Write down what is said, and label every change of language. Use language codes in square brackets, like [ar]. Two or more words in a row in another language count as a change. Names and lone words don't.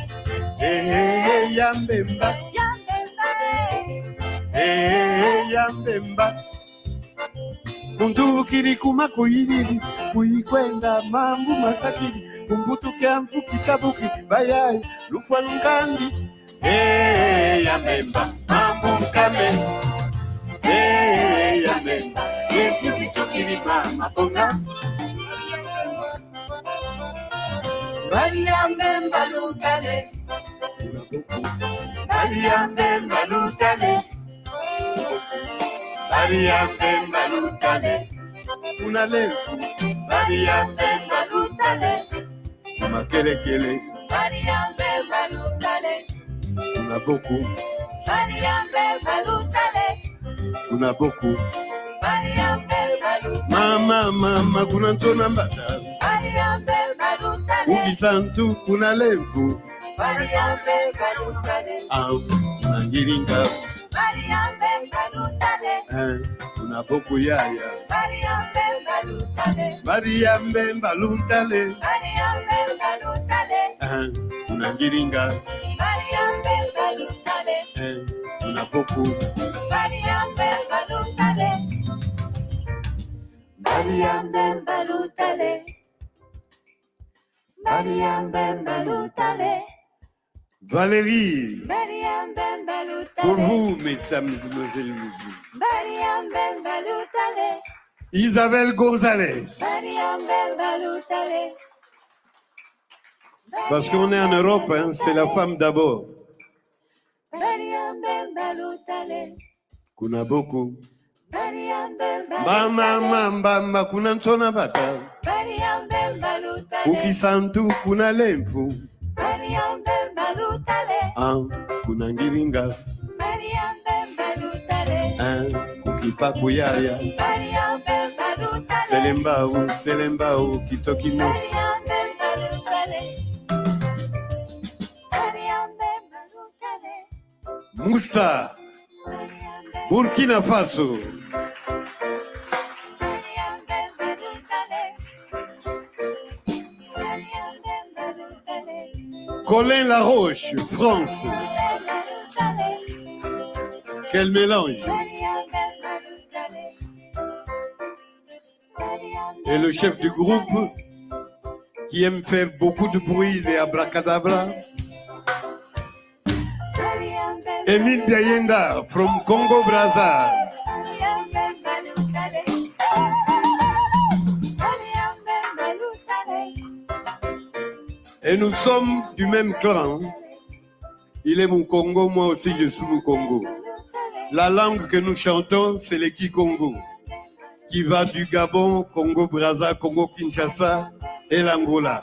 [kg] yambemba yambemba kundukiri kumakoyiriri kuyikwenda mambu masakiri kumbutuke ampu kitabuki bayayi lukwanungandi yambemba mambu mkame yambemba yesu bisukiri mama bonga Bariambemba lutale, Bariambemba lutale, Bariambemba lutale, unalefu Bariambemba lutale, makelekele, Bariambemba lutale, una boku, Bariambemba lutale, una boku, Bariambemba lutale, mama kuna ntona mbata, Bariambemba lutale, ukisantu kuna lefu, Bariambemba lutale, una ngiringa, Bariambemba lutale, una boku yaya, Bariambemba lutale, Bariambemba lutale, Bariambemba lutale, una ngiringa, Bariambemba lutale, una boku, Bariambemba lutale, Bariambemba lutale, Bariambemba lutale, Valérie, Bariambemba [fr] pour [kg] lutale, [fr] vous, mesdames et mesdemoiselles, [kg] Bariambemba lutale, Isabelle Gonzalez, Bariambemba lutale, [fr] parce qu'on est en Europe, hein, c'est la femme d'abord. [kg] Bariambemba lutale, Kuna boku, Bariambemba mama kuna ntona bata, Bariambemba lutale, ukisantu kuna lemfu, Bariambemba lutale, kuna ngiringa, Bariambemba lutale, kukipaku yaya, Bariambemba lutale, selembao, kitoki mosi. Bariambemba lutale, Bariambemba lutale, Moussa, Bariambemba Burkina Faso, lutale, Bariambemba lutale, Colin Laroche, France. Bariambemba lutale, [fr] Quel mélange! [kg] Bariambemba lutale, [fr] Et le chef du groupe, qui aime faire beaucoup de bruit, les abracadabra, Émile Biayenda, [en] from Congo Brazza. [kg] Bariambemba lutale, Bariambemba lutale, [fr] Et nous sommes du même clan. Il est mon Congo, moi aussi je suis mon Congo. La langue que nous chantons, c'est le Kikongo, qui va du Gabon, Congo Brazza, Congo Kinshasa et l'Angola.